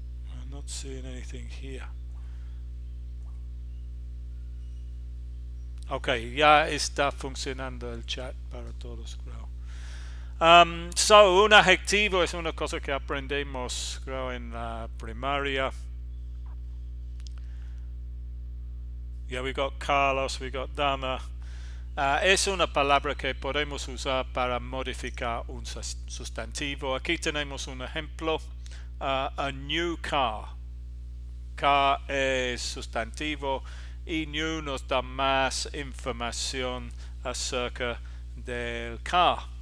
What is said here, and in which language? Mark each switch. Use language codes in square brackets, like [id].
[en] I'm not seeing anything here. [es] Ok, ya está funcionando el chat para todos, creo. So, un adjetivo es una cosa que aprendemos, creo, en la primaria. [en] Yeah, we got Carlos, we got Dama. [es] Es una palabra que podemos usar para modificar un sustantivo. Aquí tenemos un ejemplo. [en] A new car. [es] Car es sustantivo y new nos da más información acerca del car.